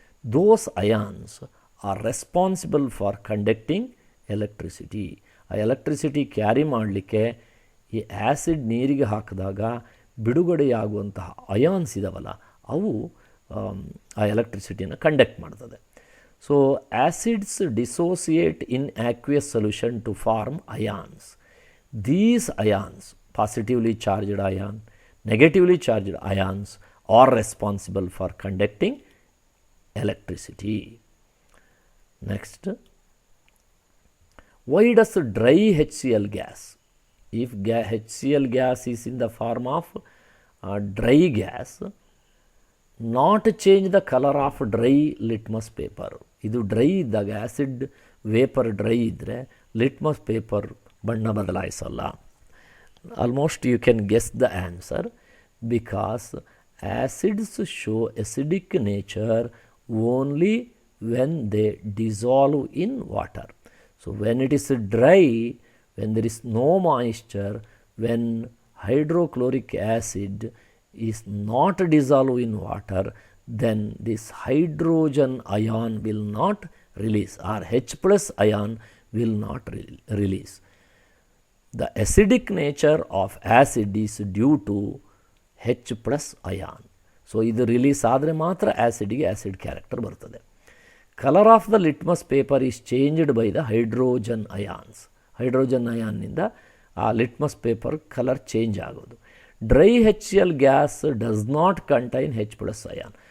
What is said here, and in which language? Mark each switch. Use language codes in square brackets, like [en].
[en] Those ions are responsible for conducting electricity. [kn] ಆ electricity carry ಮಾಡಲಿಕ್ಕೆ ಈ ಆ್ಯಸಿಡ್ ನೀರಿಗೆ ಹಾಕಿದಾಗ ಬಿಡುಗಡೆಯಾಗುವಂತಹ ಅಯಾನ್ಸ್ ಇದಾವಲ್ಲ ಅವು ಆ ಎಲೆಕ್ಟ್ರಿಸಿಟಿಯನ್ನು ಕಂಡಕ್ಟ್ ಮಾಡ್ತದೆ. [en] So acids dissociate in aqueous solution to form ions. These ions, positively charged ion, negatively charged ions are responsible for conducting electricity. Next, why does dry HCl gas, if HCl gas is in the form of dry gas, not change the color of dry litmus paper? [kn] ಇದು dry ಇದ್ದಾಗ acid vapour dry ಇದ್ದರೆ litmus paper ಬಣ್ಣ ಬದಲಾಯಿಸಲ್ಲ. [en] Almost you can guess the answer, because acids show acidic nature only when they dissolve in water. So when it is dry, when there is no moisture, when hydrochloric acid is not dissolved in water, then this hydrogen ion will not release, or H plus ion will not release. The acidic nature of acid is due to H plus ion. [kn] So ಇದು release ಆದರೆ ಮಾತ್ರ ಆ್ಯಸಿಡ್ಗೆ acid character ಬರ್ತದೆ. [en] Colour of the litmus paper is changed by the hydrogen ions. [kn] Hydrogen ಅಯಾನ್ನಿಂದ ಆ litmus paper colour change ಆಗೋದು. [en] Dry HCl gas does not contain H plus ion.